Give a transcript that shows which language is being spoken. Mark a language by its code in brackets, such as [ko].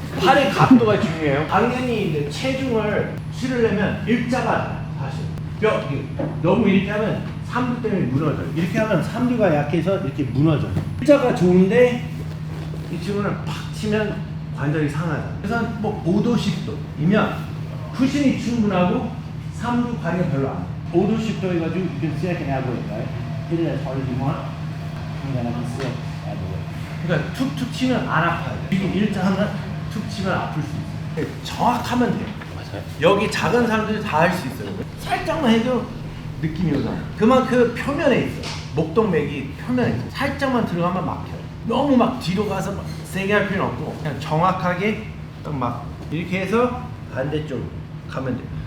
[ko] 팔의 각도가 중요해요. 당연히 이제 체중을 실으려면 일자가 사실 너무 이렇게 하면 삼두 때문에 무너져요. 이렇게 하면 삼두가 약해서 이렇게 무너져요. 일자가 좋은데 이 친구는 팍 치면 관절이 상하잖아요. 그래서 뭐 5도 10도이면 쿠션이 충분하고 삼두 관여 별로 안 해요. 5도 10도 해가지고 [en] you can see I can add weight, right? Hit it as hard as you want, and then I can still add the weight. [ko] 그러니까 툭툭 치면 안 아파요. 지금 일자 하면 툭 치면 아플 수 있어요. 정확하면 돼요. 맞아요. 여기 작은 사람들이 다 할 수 있어요. 살짝만 해도 느낌이 오잖아요. 그만큼 표면에 있어요. 목동맥이 표면에 있어요. 살짝만 들어가면 막혀요. 너무 막 뒤로 가서 막 세게 할 필요는 없고 그냥 정확하게 딱 막 이렇게 해서 반대쪽으로 가면 돼요.